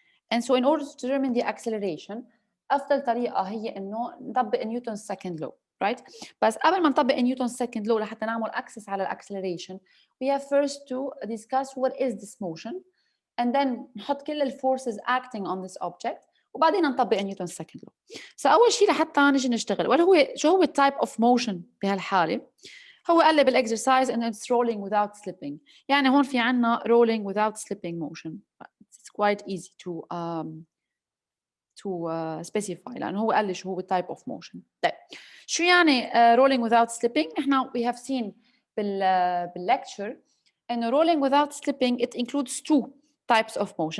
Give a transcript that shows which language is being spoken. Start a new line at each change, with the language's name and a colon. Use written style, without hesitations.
English: And so in order to determine the acceleration,
Arabic: أفضل طريقة هي إنه نطبق نيوتن
English: second law, right?
Arabic: بس قبل ما نطبق نيوتن
English: second law
Arabic: لحتى نعمل
English: access على acceleration, we have first to discuss what is this motion, and then
Arabic: نحط كل الفورسز
English: acting on this object,
Arabic: وبعدين نطبق نيوتن
English: second law.
Arabic: فأول شيء لحتى نجي نشتغل، شو هو type of motion بهالحالة؟ هو قال لي بالاكسرسايز انه
English: it's rolling without slipping.
Arabic: يعني هون في عنا
English: rolling without slipping motion. It's quite easy to specify
Arabic: لأنه هو قال لي شو هو
English: type of motion.
Arabic: طيب شو يعني
English: rolling without slipping؟ احنا we have seen بالlecture انه rolling without slipping it includes two types of motion.